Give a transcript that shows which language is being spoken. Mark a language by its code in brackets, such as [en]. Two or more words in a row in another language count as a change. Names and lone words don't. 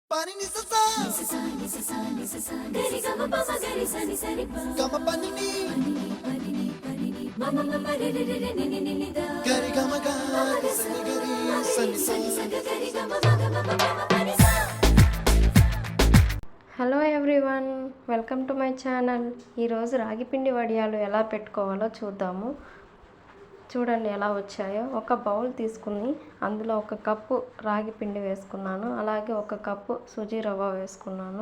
[en] Pani ni sa sa gari gama pama gari sa ni sa ri pa gama pani ni mama mama re re re re ni ni ni da gari gama ga sa ni gari sa ni sa gari gama mama mama mama pani sa. Hello everyone, welcome to my channel. [te] ఈరోజు రాగి పిండి వడియాలు ఎలా పెట్టుకోవాలో చూద్దాము. చూడండి ఎలా వచ్చాయో. ఒక బౌల్ తీసుకుని అందులో ఒక కప్పు రాగి పిండి వేసుకున్నాను, అలాగే ఒక కప్పు సుజీ రవ్వ వేసుకున్నాను.